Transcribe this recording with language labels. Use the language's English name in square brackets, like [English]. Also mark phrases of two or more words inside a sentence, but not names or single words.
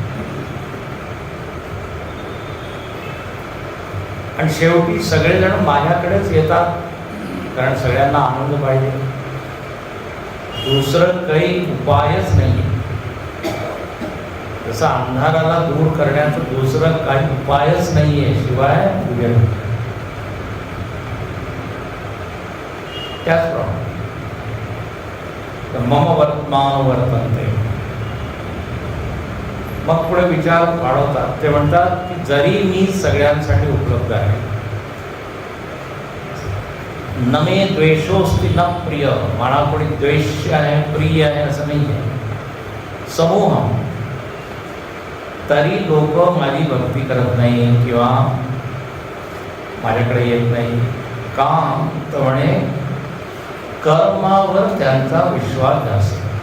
[Marathi] आणि शेवटी सगळेजण माझ्याकडेच येतात, कारण सगळ्यांना आनंद पाहिजे, दुसरं काही उपायच नाही। जसं अंधाराला दूर करण्याचं दुसरं काही उपायच नाहीये शिवाय उजेड। [Sanskrit] त्याचप्रमाणे मम वर्तमान वर्तन्ते, [Marathi] मग पुढे विचार वाढवतात, ते म्हणतात की जरी मी सगळ्यांसाठी उपलब्ध आहे, [Sanskrit] न मे द्वेषोस्ति न प्रिय, [Marathi] मला कोणी द्वेष आहे प्रिय आहे असं नाही आहे, समूह, तरी लोक माझी भक्ती करत नाही किंवा माझ्याकडे येत नाही। का तर म्हणे कर्मावर त्यांचा विश्वास जास्त।